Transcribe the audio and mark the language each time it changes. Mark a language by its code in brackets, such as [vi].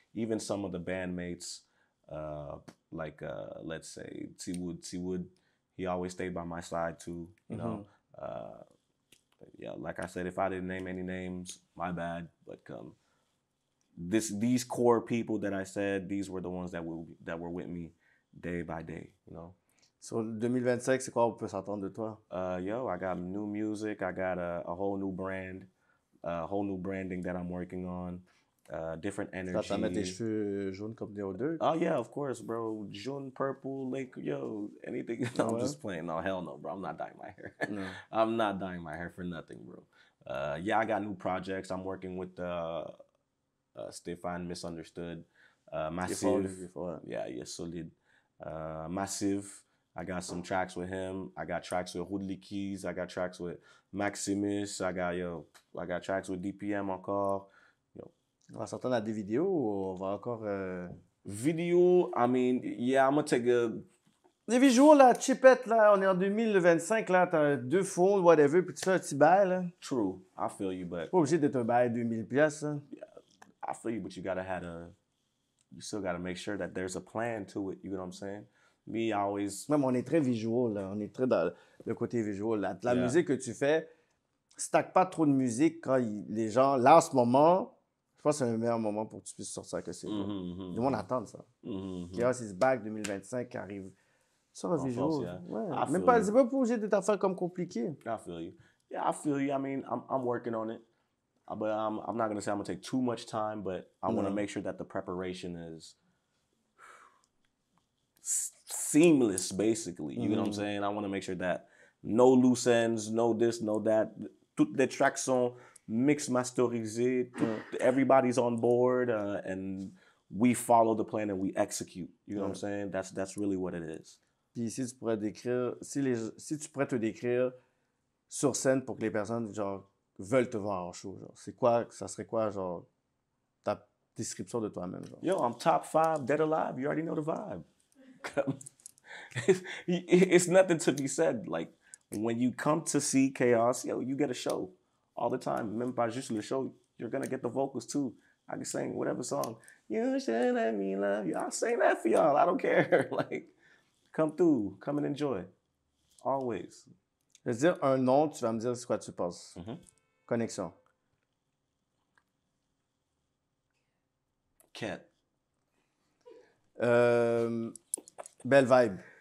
[en] Even some of the bandmates, let's say T-Wood, he always stayed by my side too, you know. Yeah, like I said, if I didn't name any names, my bad. But these core people that I said, these were the ones that were with me day by day, you know. [fr] Sur 2025, c'est quoi on peut s'attendre de toi? [en] Yo, I got new music. I got a whole new brand, a whole new branding that I'm working on. Different energy. [fr] T'as mettre tes cheveux jaunes comme des O2? [en] Oh yeah, of course, bro. Jaune, purple, like yo, anything. No, I'm just playing. No, hell no, bro. I'm not dyeing my hair. No. I'm not dyeing my hair for nothing, bro. Yeah, I got new projects. I'm working with Stéphane Misunderstood, Massive. Yeah, solid. Massive. I got some tracks with him. I got tracks with Rudley Keys. I got tracks with Maximus. I got tracks with DPM encore. [fr] On va s'attendre à des vidéos ou on va encore... [en] Video, I mean, yeah, I'm gonna take a... [fr] Des visuals, là, chipette, là, on est en 2025, là, t'as 2 phones, whatever, puis tu fais un petit bail, là. [en] True, I feel you, but... [fr] Pas obligé d'être un bail 2000 pièces, hein. [en] Yeah, I feel you, but you still gotta make sure that there's a plan to it, you know what I'm saying? Me, I always... [fr] Même on est très visual, là, on est très dans le côté visual, là. La musique que tu fais, stack pas trop de musique quand les gens, là, en ce moment... Je pense que c'est le meilleur moment pour que tu puisses sortir que c'est. Tout le monde attend ça. Chaos is Back 2025 qui arrive. Sors un visual. Ouais. Même pas, c'est pas obligé d'être affaire comme compliqué. [en] I feel you. Yeah, I feel you. I mean, I'm working on it. But I'm not going to say I'm going to take too much time, but I want to make sure that the preparation is seamless, basically. You know what I'm saying? I want to make sure that no loose ends, no this, no that. [fr] Toutes les tracks sont mix masterisé, [en] everybody's on board, and we follow the plan and we execute. You know what I'm saying? That's really what it is. [fr] Puis si tu pourrais décrire, si tu pourrais te décrire sur scène pour que les personnes genre veulent te voir en show, genre, c'est quoi, ça serait quoi genre ta description de toi-même, genre? [en] Yo, I'm top 5 dead alive. You already know the vibe. It's nothing to be said. Like when you come to see Chaos, yo, you get a show. All the time. [fr] Même pas juste le show, [en] you're gonna get the vocals too. I can sing whatever song. You should let me love you. I'll sing that for y'all. I don't care. Like, come through. Come and enjoy. Always. [fr] Je vais dire un nom, tu vas me dire c'est quoi tu penses. Connexion. Cat. Belle vibe.